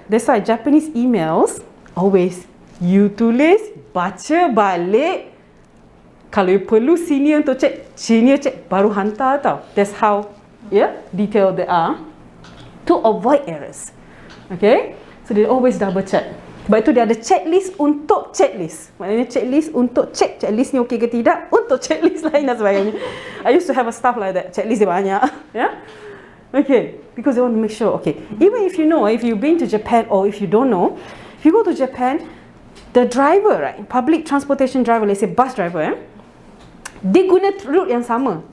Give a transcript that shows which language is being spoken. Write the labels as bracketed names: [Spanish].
[English] That's why Japanese emails, always you [Malay] tulis, baca balik, Kalau you perlu senior untuk check, senior check baru hantar tau. [English] That's how detailed they are to avoid errors. Okay, so they always double check. [Malay] Sebab itu dia ada checklist untuk checklist. Maknanya checklist untuk check checklist ni okey ke tidak, untuk checklist lain dan sebagainya. [English] I used to have a stuff like that. [Malay] Checklist dia banyak. [English] Yeah. Okay, because they want to make sure. Okay, even if you know, if you've been to Japan or if you don't know, if you go to Japan, the driver, right, public transportation driver, let's say bus driver, [Malay] dia guna route yang sama.